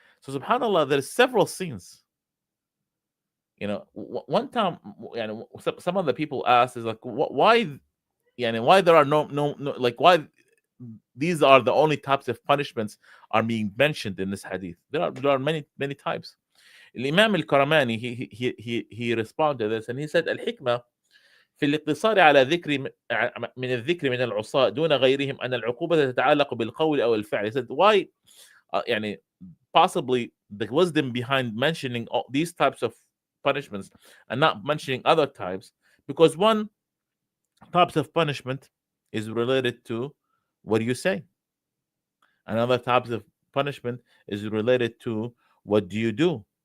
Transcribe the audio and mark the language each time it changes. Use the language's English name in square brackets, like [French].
[English] So subhanallah, there's several scenes. One time, some of the people asked, is like, why there are no like, why these are the only types of punishments are being mentioned in this hadith? There are many types. Imam al-Karamani, he responded to this, and he said, [Arabic] الحكمة في الاقتصار على ذكر من الذكر من العصاة دون غيرهم أن العقوبة تتعلق بالقول أو الفعل. [English] He said, why possibly the wisdom behind mentioning all these types of punishments and not mentioning other types, because one types of punishment is related to what you say. Another types of punishment is related to what do you do.